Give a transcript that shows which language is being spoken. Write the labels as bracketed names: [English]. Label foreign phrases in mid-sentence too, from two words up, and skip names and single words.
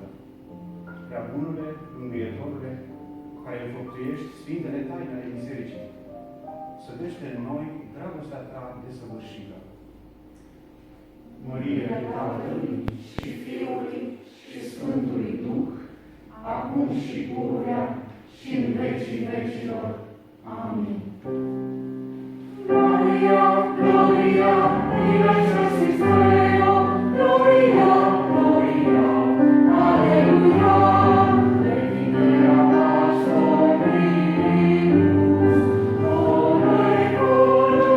[Romanian] Prea bunule, Mângâietorule, care înfăptuiești sfintele taine ale bisericii, sădește în noi dragostea Ta desăvârșită. Mărire Tatălui și Fiului și Sfântului Duh, acum și pururea și în vecii vecilor. Amin. [Latin] Gloria, Gloria, in excelsis Deo, Gloria, Gloria, Alleluia, in Dea Pax Dominus, Domine